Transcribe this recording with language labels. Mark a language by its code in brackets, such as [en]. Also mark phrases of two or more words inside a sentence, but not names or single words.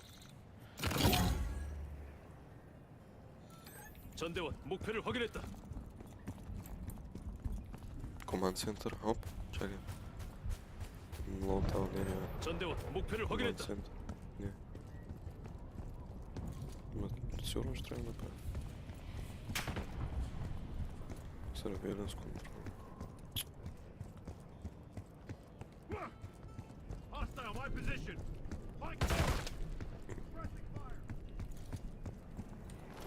[ko] 전대원 목표를 확인했다. [en] Command Center, [bg] оп, чакай. Лоутаун, не. [ko] 전대원 목표를 [en] Command [ko] 확인했다. [en] Center, не. [bg] Сигурно ще трябва да направя. [en] Surveillance control. Hostile, my position.